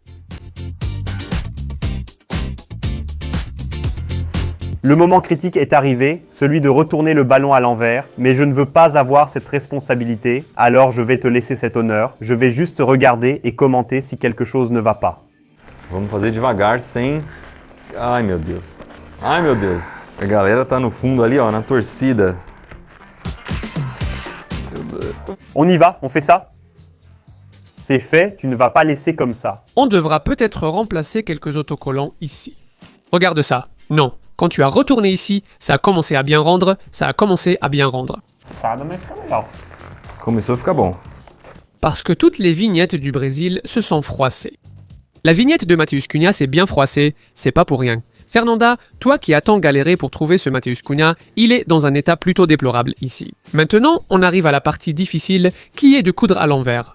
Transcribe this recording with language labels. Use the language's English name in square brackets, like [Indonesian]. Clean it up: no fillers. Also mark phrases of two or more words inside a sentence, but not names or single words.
[French] Le moment critique est arrivé, celui de retourner le ballon à l'envers, mais je ne veux pas avoir cette responsabilité, alors je vais te laisser cet honneur. Je vais juste regarder et commenter si quelque chose ne va pas. [Portuguese] Vamos fazer devagar, sem... Ai, meu Deus. Ai, meu Deus. A galera tá no fundo ali, ó, na torcida. [French] On y va, on fait ça? C'est fait, tu ne vas pas laisser comme ça. On devra peut-être remplacer quelques autocollants ici. Regarde ça. Non. Quand tu as retourné ici, ça a commencé à bien rendre, ça a commencé à bien rendre. [Portuguese] Ça vai ficar legal. Começou a ficar bom. [French] Parce que toutes les vignettes du Brésil se sont froissées. La vignette de Matheus Cunha s'est bien froissée, c'est pas pour rien. Fernanda, toi qui as tant galéré pour trouver ce Matheus Cunha, il est dans un état plutôt déplorable ici. Maintenant, on arrive à la partie difficile qui est de coudre à l'envers.